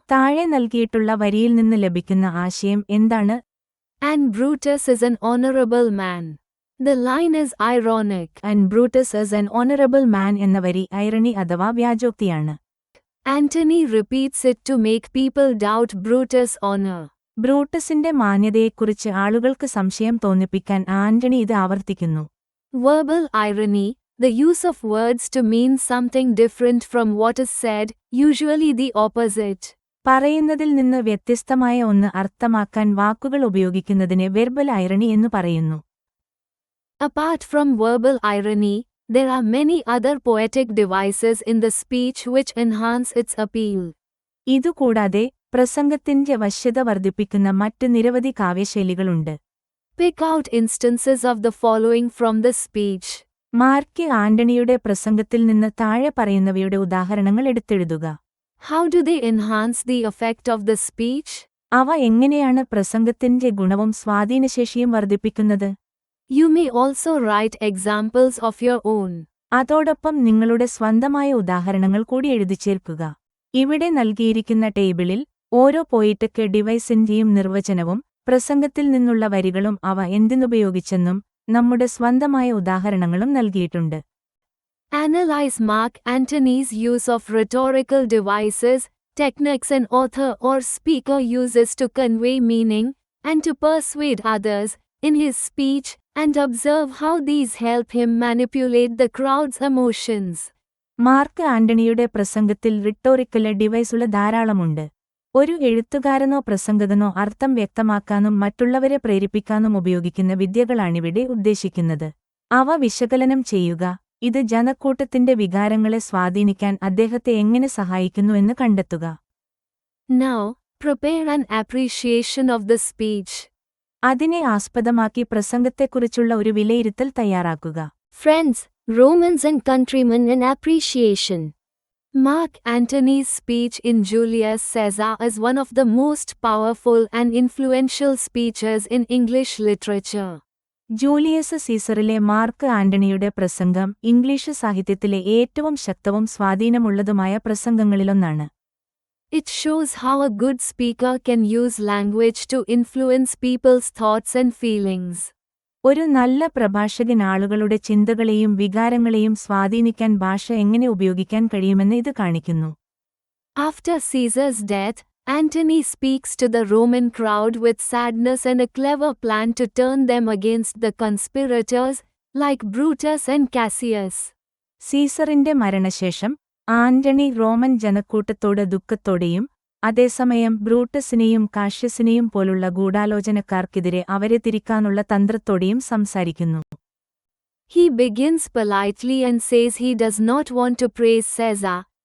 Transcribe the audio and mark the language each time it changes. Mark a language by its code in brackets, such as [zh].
[ml] താഴെ നൽകിയിട്ടുള്ള വരിയിൽ നിന്ന് ലഭിക്കുന്ന ആശയം എന്താണ്? [en] And Brutus is an honorable man. The line is ironic. And Brutus is an honorable man [ml] എന്ന വരി ഐറണി അഥവാ വ്യാജോക്തിയാണ്. [en] Antony repeats it to make people doubt Brutus' honor. [ml] ബ്രൂട്ടസിന്റെ മാന്യതയെക്കുറിച്ച് ആളുകൾക്ക് സംശയം തോന്നിപ്പിക്കാൻ ആന്റണി ഇത് ആവർത്തിക്കുന്നു. [en] Verbal irony, the use of words to mean something different from what is said, usually the opposite. [ml] പറയുന്നതിൽ നിന്ന് വ്യത്യസ്തമായ ഒന്ന് അർത്ഥമാക്കാൻ വാക്കുകൾ ഉപയോഗിക്കുന്നതിനെ വെർബൽ ഐറണി എന്ന് പറയുന്നു. [en] Apart from verbal irony, there are many other poetic devices in the speech which enhance its appeal. [ml] ഇതുകൂടാതെ പ്രസംഗത്തിന്റെ വശ്യത വർദ്ധിപ്പിക്കുന്ന മറ്റ് നിരവധി കാവ്യശൈലികളുണ്ട്. [en] Pick out instances of the following from the speech. [ml] Mark ആന്റണിയുടെ പ്രസംഗത്തിൽ നിന്ന് താഴെ പറയുന്നവയുടെ ഉദാഹരണങ്ങൾ എടുത്തെഴുതുക. [en] How do they enhance the effect of the speech? [ml] അവ എങ്ങനെയാണ് പ്രസംഗത്തിന്റെ ഗുണവും സ്വാധീനശേഷിയും വർദ്ധിപ്പിക്കുന്നത്? [en] You may also write examples of your own. [ml] അതോടൊപ്പം നിങ്ങളുടെ സ്വന്തമായ ഉദാഹരണങ്ങൾ കൂടി എഴുതിച്ചേർക്കുക. ഇവിടെ നൽകിയിരിക്കുന്ന ടേബിളിൽ ഓരോ പോയിറ്റക് ഡിവൈസിന്റെയും നിർവചനവും പ്രസംഗത്തിൽ നിന്നുള്ള വരികളും അവ എന്തിനുപയോഗിച്ചെന്നും നമ്മുടെ സ്വന്തമായ ഉദാഹരണങ്ങളും നൽകിയിട്ടുണ്ട്. [en] Analyze Mark Antony's use of rhetorical devices, techniques an author or speaker uses to convey meaning, and to persuade others, in his speech, and observe how these help him manipulate the crowd's emotions. [ml] Mark ആന്റണിയുടെ പ്രസംഗത്തിൽ rhetorical ഡിവൈസുള്ള ധാരാളമുണ്ട്. ഒരു എഴുത്തുകാരനോ പ്രസംഗകനോ അർത്ഥം വ്യക്തമാക്കാനും മറ്റുള്ളവരെ പ്രേരിപ്പിക്കാനും ഉപയോഗിക്കുന്ന വിദ്യകളാണിവിടെ ഉദ്ദേശിക്കുന്നത്. അവ വിശകലനം ചെയ്യുക, ഇത് ജനക്കൂട്ടത്തിന്റെ വികാരങ്ങളെ സ്വാധീനിക്കാൻ അദ്ദേഹത്തെ എങ്ങനെ സഹായിക്കുന്നുവെന്ന് കണ്ടെത്തുക. [en] Now, prepare an appreciation of the speech. [ml] അതിനെ ആസ്പദമാക്കി പ്രസംഗത്തെക്കുറിച്ചുള്ള ഒരു വിലയിരുത്തൽ തയ്യാറാക്കുക. [en] Friends, Romans and countrymen in appreciation. Mark Antony's speech in Julius Caesar is one of the most powerful and influential speeches in English literature. [ml] Julius സീസറിലെ mark ആന്റണിയുടെ പ്രസംഗം English സാഹിത്യത്തിലെ ഏറ്റവും ശക്തവും സ്വാധീനമുള്ളതുമായ പ്രസംഗങ്ങളിലൊന്നാണ്. [en] It shows how a good speaker can use language to influence people's thoughts and feelings. [ml] ഒരു നല്ല പ്രഭാഷകൻ ആളുകളുടെ ചിന്തകളെയും വികാരങ്ങളെയും സ്വാധീനിക്കാൻ ഭാഷ എങ്ങനെ ഉപയോഗിക്കാൻ കഴിയുമെന്ന് ഇത് കാണിക്കുന്നു. [en] After Caesar's death, Antony speaks to the Roman crowd with sadness and a clever plan to turn them against the conspirators, like Brutus and Cassius. [ml] സീസറിന്റെ മരണശേഷം ആന്റണി റോമൻ ജനക്കൂട്ടത്തോട് ദുഃഖത്തോടെയും അതേസമയം ബ്രൂട്ടസിനെയും കാഷ്യസിനെയും പോലുള്ള ഗൂഢാലോചനക്കാർക്കെതിരെ അവരെ തിരിക്കാനുള്ള തന്ത്രത്തോടെയും സംസാരിക്കുന്നു. [en] He begins politely and says he does not want to praise Caesar.